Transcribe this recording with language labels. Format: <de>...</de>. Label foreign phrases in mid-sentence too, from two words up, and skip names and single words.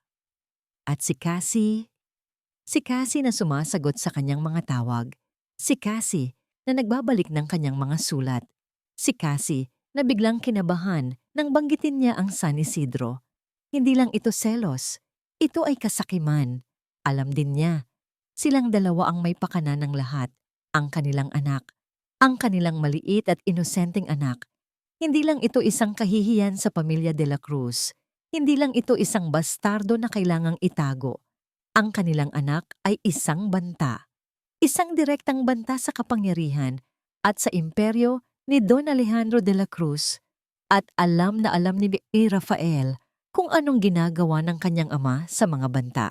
<tl>At si Cassie na sumasagot sa kanyang mga tawag, si Cassie na nagbabalik ng kanyang mga sulat, si Cassie na biglang kinabahan nang banggitin niya ang San Isidro. Hindi lang ito selos, ito ay kasakiman. Alam din niya, silang dalawa ang may pakana ng lahat, ang kanilang anak, ang kanilang maliit at inosenteng anak. Hindi lang ito isang kahihiyan sa pamilya de la Cruz, hindi lang ito isang bastardo na kailangang itago. Ang kanilang anak ay isang banta, isang direktang banta sa kapangyarihan at sa imperyo ni Don Alejandro de la Cruz. At alam na alam ni Rafael kung anong ginagawa ng kanyang ama sa mga banta.</tl>